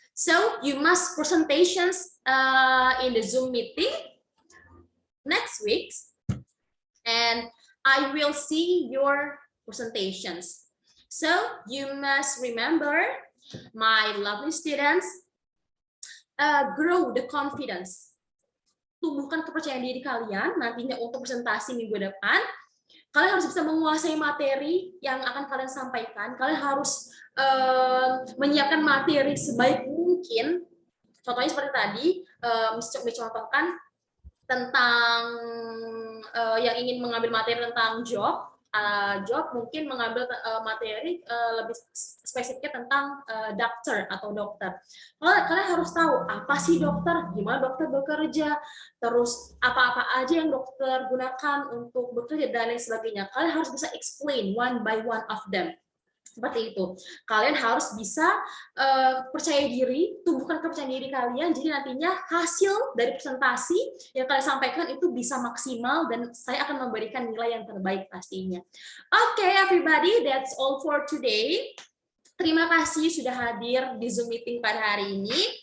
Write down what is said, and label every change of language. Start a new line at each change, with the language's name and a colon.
English: So you must presentations in the Zoom meeting next week, and I will see your presentations. So you must remember, my lovely students, grow the confidence.
Indonesian: Tumbuhkan kepercayaan diri kalian nantinya untuk presentasi minggu depan. Kalian harus bisa menguasai materi yang akan kalian sampaikan. Kalian harus menyiapkan materi sebaik mungkin. Contohnya seperti tadi, mencontohkan tentang yang ingin mengambil materi tentang job, mungkin mengambil materi lebih spesifiknya tentang dokter atau dokter. Kalian harus tahu apa sih dokter, gimana dokter bekerja, terus apa-apa aja yang dokter gunakan untuk bekerja dan lain sebagainya. Kalian harus bisa
English: explain one by one of them.
Indonesian: Seperti itu. Kalian harus bisa percaya diri, tumbuhkan kepercayaan diri kalian, jadi nantinya hasil dari presentasi yang kalian sampaikan itu bisa maksimal dan saya akan memberikan nilai yang terbaik pastinya.
English: Oke, everybody, that's all for today.
Indonesian: Terima kasih sudah hadir di Zoom meeting pada hari ini.